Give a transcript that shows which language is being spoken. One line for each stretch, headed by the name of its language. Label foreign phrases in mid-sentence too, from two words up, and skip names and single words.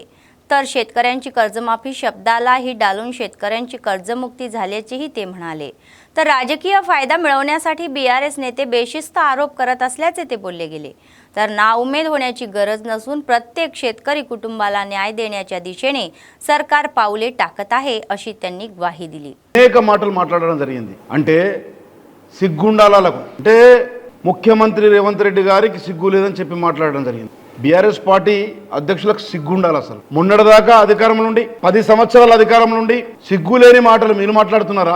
Marathi: तर शेतकऱ्यांची कर्जमाफी शब्दालाही डालून शेतकऱ्यांची कर्जमुक्ती झाल्याचेही ते म्हणाले. तर राजकीय फायदा मिळवण्यासाठी बीआरएस नेते बेशिस्त आरोप करत असल्याचे ते बोलले गेले. तर नाउमेद होण्याची गरज नसून प्रत्येक शेतकरी कुटुंबाला न्याय देण्याच्या दिशेने सरकार पावले टाकत आहे अशी त्यांनी ग्वाही दिली.
Telugu: అనేక మాటలు మాట్లాడడం జరిగింది. అంటే సిగ్గుండాలకు అంటే ముఖ్యమంత్రి రేవంత్ రెడ్డి గారికి సిగ్గు లేదని చెప్పి మాట్లాడడం జరిగింది. బీఆర్ఎస్ పార్టీ అధ్యక్షులకు సిగ్గుండాలి. అసలు మొన్నటిదాకా అధికారం నుండి 10 సంవత్సరాల అధికారం నుండి సిగ్గులేని మాటలు మీరు మాట్లాడుతున్నారా?